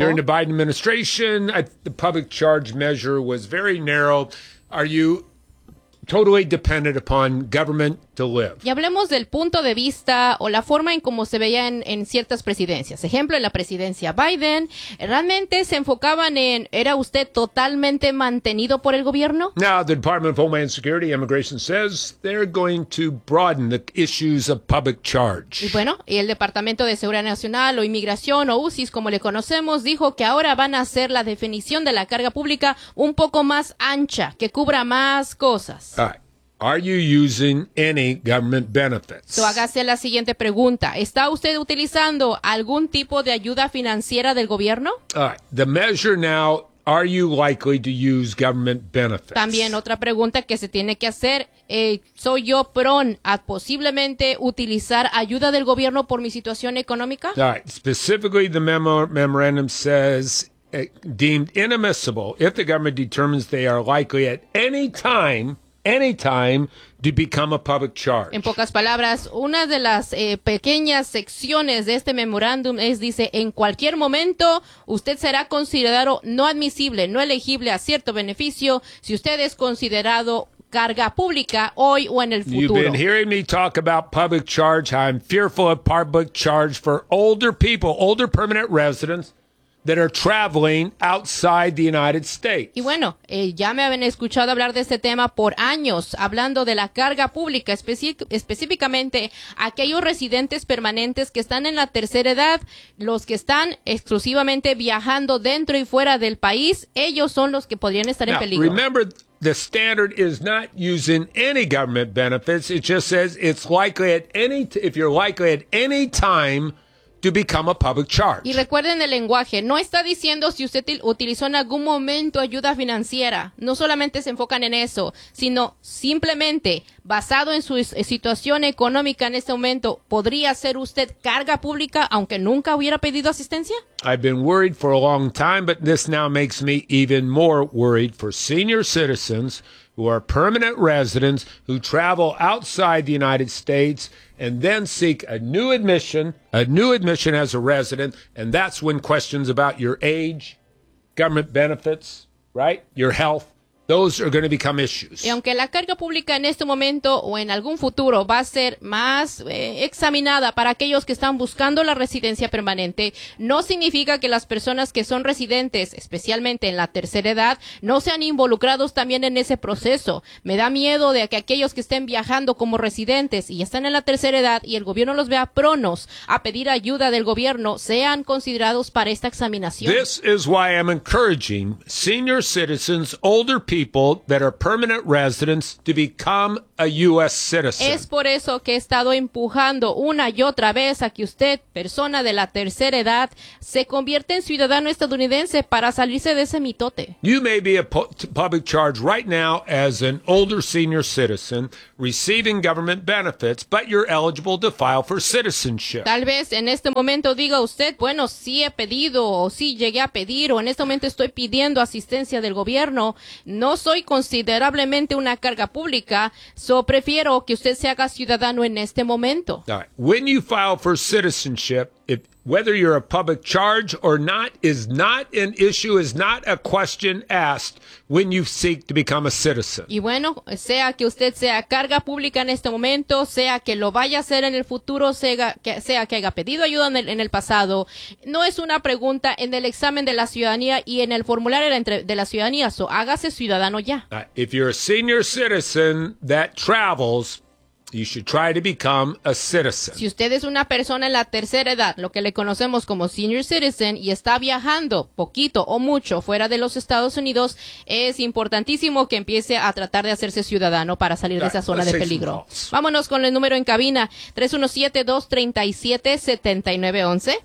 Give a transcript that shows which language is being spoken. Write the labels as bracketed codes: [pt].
[en] During the Biden administration, the public charge measure was very narrow. Are you totally dependent upon government to live? [es] Y hablemos del punto de vista o la forma en cómo se veía en ciertas presidencias. Ejemplo, en la presidencia Biden, ¿realmente se enfocaban en, era usted totalmente mantenido por el gobierno? [en] Now, the Department of Homeland Security, Immigration says they're going to broaden the issues of public charge. [es] Y bueno, y el Departamento de Seguridad Nacional o Inmigración o USIS, como le conocemos, dijo que ahora van a hacer la definición de la carga pública un poco más ancha, que cubra más cosas. [en] Are you using any government benefits? [es] So, hágase la siguiente pregunta. ¿Está usted utilizando algún tipo de ayuda financiera del gobierno? [en] The measure now, are you likely to use government benefits? [es] También otra pregunta que se tiene que hacer. ¿Soy yo prone a posiblemente utilizar ayuda del gobierno por mi situación económica? [en] Specifically, the memorandum says, deemed inadmissible if the government determines they are likely at any time to become a public charge. [es] En pocas palabras, una de las pequeñas secciones de este memorándum es, dice, en cualquier momento usted será considerado no admisible, no elegible a cierto beneficio si usted es considerado carga pública hoy o en el futuro. [en] You've been hearing me talk about public charge, how I'm fearful of public charge for older people, older permanent residents that are traveling outside the United States. [es] Y bueno, ya me habían escuchado hablar de este tema por años, hablando de la carga pública, específicamente aquellos residentes permanentes que están en la tercera edad, los que están exclusivamente viajando dentro y fuera del país, ellos son los que podrían estar [en] now, [es] en peligro. [en] Remember, the standard is not using any government benefits. It just says it's likely at any, if you're likely at any time to become a public charge. [es] Y recuerden el lenguaje, no está diciendo si usted utilizó en algún momento ayuda financiera, no solamente se enfocan en eso, sino simplemente basado en su situación económica en este momento, ¿podría ser usted carga pública aunque nunca hubiera pedido asistencia? [en] I've been worried for a long time, but this now makes me even more worried for senior citizens who are permanent residents who travel outside the United States and then seek a new admission as a resident, and that's when questions about your age, government benefits, right, your health, those are going to become issues. [es] Y aunque la carga pública en este momento o en algún futuro va a ser más examinada para aquellos que están buscando la residencia permanente, no significa que las personas que son residentes, especialmente en la tercera edad, no sean involucrados también en ese proceso. Me da miedo de que aquellos que estén viajando como residentes y están en la tercera edad y el gobierno los vea pronos a pedir ayuda del gobierno, sean considerados para esta examinación. [en] This is why I'm encouraging senior citizens, older people that are permanent residents to become a U.S. citizen. [es] Es por eso que he estado empujando una y otra vez a que usted, persona de la tercera edad, se convierta en ciudadano estadounidense para salirse de ese mitote. [en] You may be a public charge right now as an older senior citizen receiving government benefits, but you're eligible to file for citizenship. [es] Tal vez en este momento diga usted, bueno, sí he pedido o sí llegué a pedir o en este momento estoy pidiendo asistencia del gobierno. No soy considerablemente una carga pública. So, prefiero que usted se haga ciudadano en este momento. [en] All right. When you file for citizenship, if whether you're a public charge or not is not an issue, is not a question asked when you seek to become a citizen. [es] Y bueno, sea que usted sea carga pública en este momento, sea que lo vaya a hacer en el futuro, sea que haya pedido ayuda en el pasado, no es una pregunta en el examen de la ciudadanía y en el formulario de la ciudadanía. So, hágase ciudadano ya. [en] If you're a senior citizen that travels, you should try to become a citizen. [es] Si usted es una persona en la tercera edad, lo que le conocemos como senior citizen, y está viajando poquito o mucho fuera de los Estados Unidos, es importantísimo que empiece a tratar de hacerse ciudadano para salir de esa zona de peligro. Vámonos con el número en cabina, 317-237-7911.